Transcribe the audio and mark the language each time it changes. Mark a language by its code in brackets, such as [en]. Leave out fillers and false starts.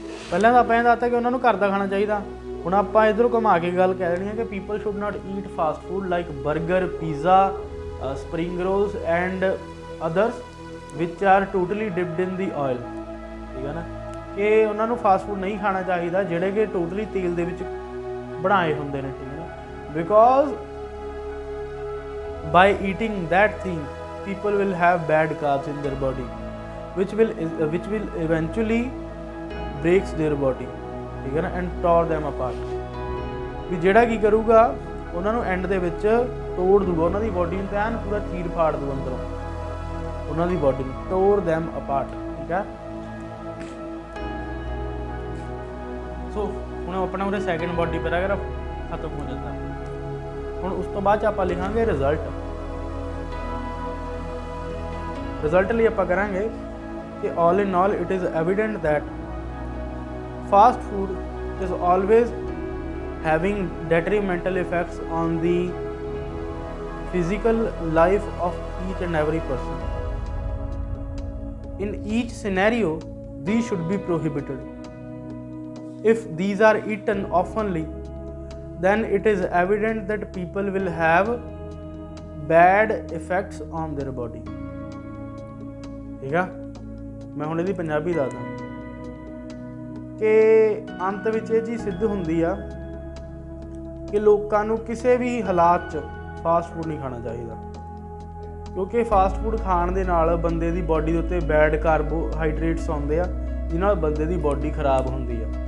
[pa] ਪਹਿਲਾਂ ਤਾਂ ਆਪਾਂ ਇਹ ਦੱਸਤਾ ਕਿ ਉਹਨਾਂ ਨੂੰ ਘਰ ਦਾ ਖਾਣਾ ਚਾਹੀਦਾ। ਹੁਣ ਆਪਾਂ ਇੱਧਰੋਂ ਘੁਮਾ ਕੇ ਗੱਲ ਕਹਿ ਦੇਣੀ ਹੈ ਕਿ [en] people should not eat fast food like burger, pizza, spring rolls and others which are totally dipped in the oil, [pa] ਠੀਕ ਹੈ ਨਾ, ਕਿ ਉਹਨਾਂ ਨੂੰ ਫਾਸਟ ਫੂਡ ਨਹੀਂ ਖਾਣਾ ਚਾਹੀਦਾ ਜਿਹੜੇ ਕਿ ਟੋਟਲੀ ਤੇਲ ਦੇ ਵਿੱਚ ਬਣਾਏ ਹੁੰਦੇ ਨੇ, ਠੀਕ ਹੈ ਨਾ। [en] because by eating that thing people will have bad carbs in their body which will eventually breaks their body, [pa] ਠੀਕ ਹੈ ਨਾ, [en] and tore them apart। [pa] ਵੀ ਜਿਹੜਾ ਕੀ ਕਰੂਗਾ ਉਹਨਾਂ ਨੂੰ ਐਂਡ ਦੇ ਵਿੱਚ ਤੋੜ ਦੂਗਾ, ਉਹਨਾਂ ਦੀ ਬੋਡੀ ਨੂੰ ਐਨ ਪੂਰਾ ਚੀਰ ਫਾੜ ਦੂ ਅੰਦਰੋਂ, ਉਹਨਾਂ ਦੀ ਬੋਡੀ ਨੂੰ [en] tore them apart, [pa] ਠੀਕ ਹੈ। ਸੋ ਹੁਣ ਆਪਣਾ ਉਹਦੇ ਸੈਕਿੰਡ ਬੋਡੀ ਪੈਰਾਗ੍ਰਾਫ ਖਤਮ ਹੋ ਜਾਂਦਾ। ਹੁਣ ਉਸ ਤੋਂ ਬਾਅਦ 'ਚ ਆਪਾਂ ਲਿਖਾਂਗੇ ਰਿਜ਼ਲਟ। ਰਿਜ਼ਲਟ ਲਈ ਆਪਾਂ ਕਰਾਂਗੇ ਕਿ [en] all in all it is evident that fast food is always having detrimental effects on the physical life of each and every person. In each scenario these should be prohibited. If these are eaten oftenly then it is evident that people will have bad effects on their body, [pa] ਠੀਕ ਆ। ਮੈਂ ਹੁਣ ਇਹਦੀ ਪੰਜਾਬੀ ਦੱਸਦਾ ਕਿ ਅੰਤ ਵਿੱਚ ਇਹ ਚੀਜ਼ ਸਿੱਧ ਹੁੰਦੀ ਆ ਕਿ ਲੋਕਾਂ ਨੂੰ ਕਿਸੇ ਵੀ ਹਾਲਾਤ 'ਚ ਫਾਸਟ ਫੂਡ ਨਹੀਂ ਖਾਣਾ ਚਾਹੀਦਾ, ਕਿਉਂਕਿ ਫਾਸਟ ਫੂਡ ਖਾਣ ਦੇ ਨਾਲ ਬੰਦੇ ਦੀ ਬੋਡੀ ਦੇ ਉੱਤੇ ਬੈਡ ਕਾਰਬੋਹਾਈਡਰੇਟਸ ਆਉਂਦੇ ਆ ਜਿਹਦੇ ਨਾਲ ਬੰਦੇ ਦੀ ਬੋਡੀ ਖਰਾਬ ਹੁੰਦੀ ਆ।